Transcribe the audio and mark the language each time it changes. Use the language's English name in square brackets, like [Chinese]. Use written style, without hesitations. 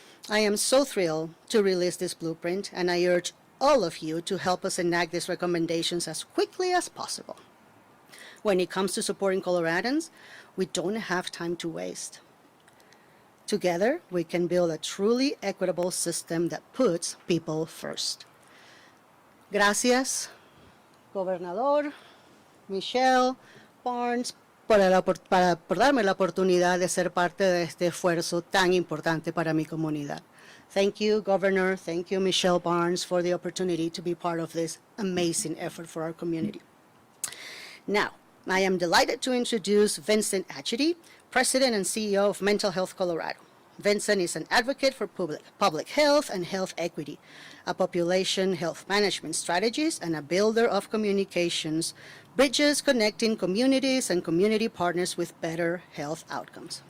[English] I am so thrilled to release this blueprint, and I urge all of you to help us enact these recommendations as quickly as possible. When it comes to supporting Coloradans, we don't have time to waste. Together, we can build a truly equitable system that puts people first. [Spanish] Gracias, Gobernador, Michelle, Barnes, por darme la oportunidad de ser parte de este esfuerzo tan importante para mi comunidad. [English] Thank you, Governor. Thank you, Michelle Barnes, for the opportunity to be part of this amazing effort for our community. Now, I am delighted to introduce Vincent Achity, President and CEO of Mental Health Colorado. Vincent is an advocate for public health and health equity, a population health management strategist, and a builder of communications, bridges connecting communities and community partners with better health outcomes.